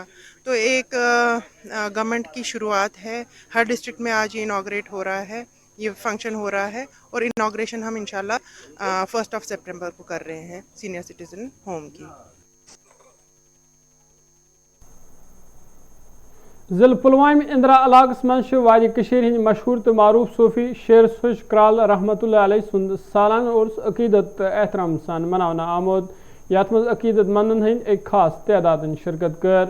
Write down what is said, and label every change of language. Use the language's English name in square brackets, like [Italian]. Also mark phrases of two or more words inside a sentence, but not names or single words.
[Hindi] तो एक गवर्नमेंट की शुरुआत है, हर डिस्ट्रिक्ट में आज ये इनॉग्रेट हो रहा है, ये फंक्शन हो रहा है, और इनॉग्रेशन हम इंशाल्लाह 1 सितंबर को कर रहे हैं [English] senior citizen home [Hindi] की। [Kashmiri] ज़िल पुलवामा इंदिरा इलाक़स मज हंद मशहूर तो मारूफ सूफ़ी शेर सुश क्राल [Arabic] رحمة الله عليه [Kashmiri] सुंद सालाना उर्स अकीदत एहतराम सान मनाना आमुद, यथ मज अकीदतमंदन हंद एक खास तादाद शिरकत कर।